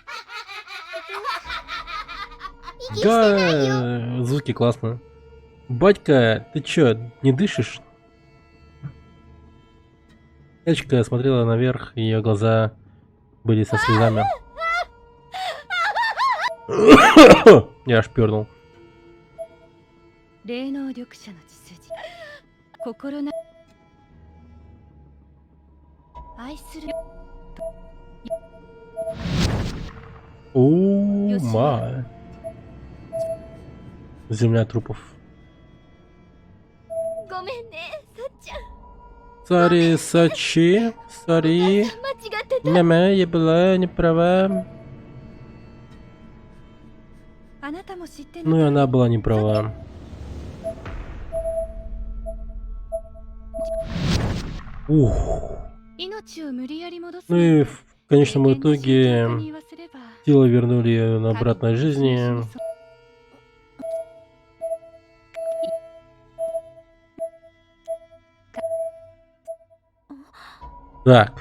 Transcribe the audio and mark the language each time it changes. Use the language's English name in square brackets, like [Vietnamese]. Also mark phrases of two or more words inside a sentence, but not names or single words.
[Russian] Да, звуки классно. Батька, ты чё, не дышишь? Девочка смотрела наверх, ее глаза были со слезами. Я аж пернул. [Japanese] 霊能力者の血筋。心な愛する [Russian] О, ма. Земля трупов. [Japanese] ごめんね、さっちゃん。 [Russian] Сори, Сачи, сори. [Japanese] 間違ってた。 [Russian] Мя-мя, я была не права. [Japanese] あなたも知ってる [Russian] Ну и она была не права. Ух. Ну и в конечном итоге тело вернули ее на обратной жизни. Так,